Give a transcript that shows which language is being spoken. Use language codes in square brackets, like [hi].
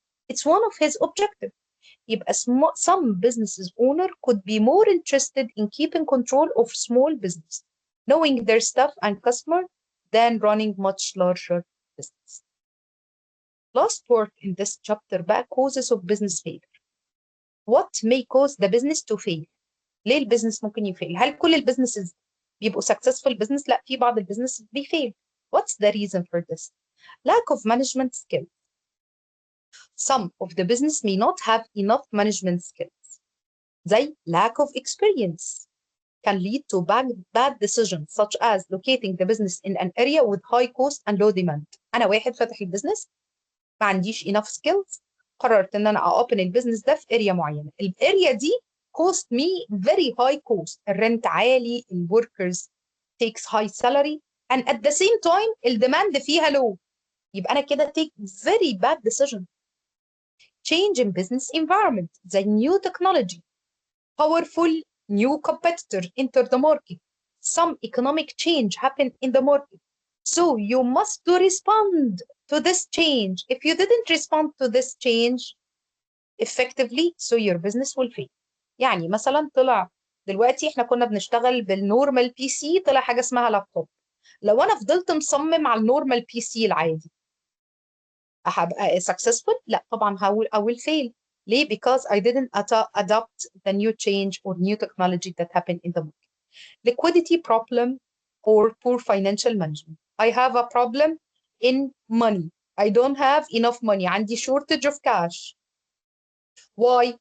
[en] It's one of his objectives. [ar] يبقى [en] some businesses owner could be more interested in keeping control of small business, knowing their staff and customer, than running much larger business. Last word in this chapter [ar] بقى [en] causes of business failure. What may cause the business to fail? [ar] ليه البيزنس ممكن يفيل؟ هل كل البيزنسز بيبقوا [en] successful business؟ [ar] لا, في بعض البيزنس بيفيل. [en] What's the reason for this? Lack of management skill. Some of the business may not have enough management skills. [ar] زي [en] lack of experience can lead to bad decisions, such as locating the business in an area with high cost and low demand. [ar] أنا واحد فاتح البيزنس ما عنديش [en] enough skills, [ar] قررت إن أنا أopen البيزنس ده في area معينة. الاريا دي [en] cost me very high cost. [ar] الرنت عالي, [en] workers takes high salary, and at the same time [ar] الديماند فيها [en] low. [ar] يبقى أنا كده [en] take very bad decision. Change in business environment, the new technology, powerful new competitor enter the market. Some economic change happen in the market. So you must respond to this change. If you didn't respond to this change effectively, so your business will fail. [ar] يعني مثلا طلع دلوقتي احنا كنا بنشتغل بالنورمال بي سي, طلع حاجه اسمها لابتوب. لو انا فضلت مصمم على النورمال بي سي العادي هبقى successful؟ لا طبعا [en] I will fail. [ar] ليه؟ [en] because I didn't adopt the new change or new technology that happened in the market. Liquidity problem or poor financial management. I have a problem in money. I don't have enough money. [ar] عندي [en] shortage of cash. Why?